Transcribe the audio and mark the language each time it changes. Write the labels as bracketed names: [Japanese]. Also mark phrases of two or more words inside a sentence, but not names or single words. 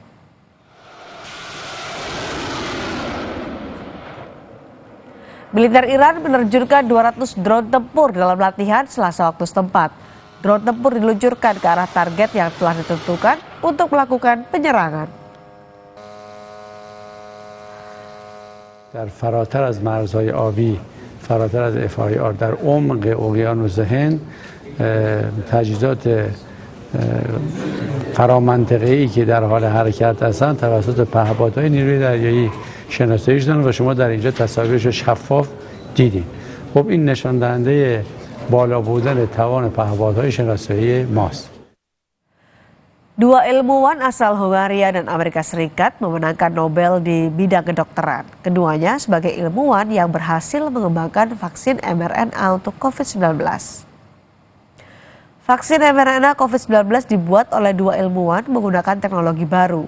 [Indonesian] Militer Iran menerjunkan 200 drone tempur dalam latihan Selasa waktu setempat. Drone tempur diluncurkan ke arah target yang telah ditentukan untuk melakukan penyerangan. [Persian] در فراتر از مرزهای آبی، فراتر از FIR در عمق اقیانوس هند تجهیزات فرامنطقه‌ای که در حال حرکت هستند توسط پهپادهای نیروی دریایی شناسایی شدن و شما در اینجا تصاویرش شفاف دیدید. خب این نشان دهنده بالا بودن توان پهپادهای شناسایی ماست. [Indonesian] Dua ilmuwan asal Hungaria dan Amerika Serikat memenangkan Nobel di bidang kedokteran. Keduanya sebagai ilmuwan yang berhasil mengembangkan vaksin mRNA untuk COVID-19. Vaksin mRNA COVID-19 dibuat oleh dua ilmuwan menggunakan teknologi baru.